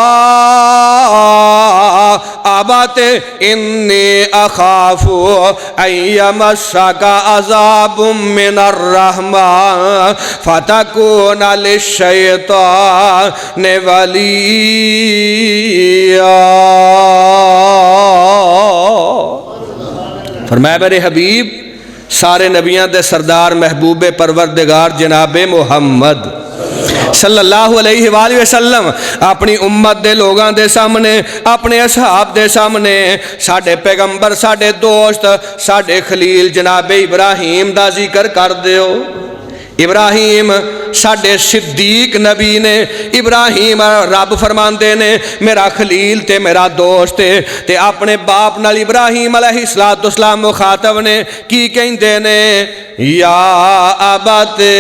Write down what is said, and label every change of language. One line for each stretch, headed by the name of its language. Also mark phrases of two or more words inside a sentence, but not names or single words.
Arabic: أبت إني أخاف أن يمسك عذاب من الرحمن فتكون للشيطان وليا
Punjabi: فرمایا میرے حبیب سارے نبیان دے سردار محبوب پروردگار جناب محمد
Arabic: صلی اللہ علیہ وآلہ وسلم
Punjabi: اپنی امت دے لوگاں دے سامنے اپنے اصحاب دے سامنے ساڑھے پیغمبر ساڑھے دوست ساڑھے خلیل جناب ابراہیم دا ذکر کر دیو ابراہیم ساڑھے صدیق نبی نے ابراہیم رب فرماندے نے میرا خلیل تے میرا دوست تے اپنے باپ نال ابراہیم
Arabic: علیہ السلام
Punjabi: مخاطب نے کی کہندے نے
Arabic: یا ابت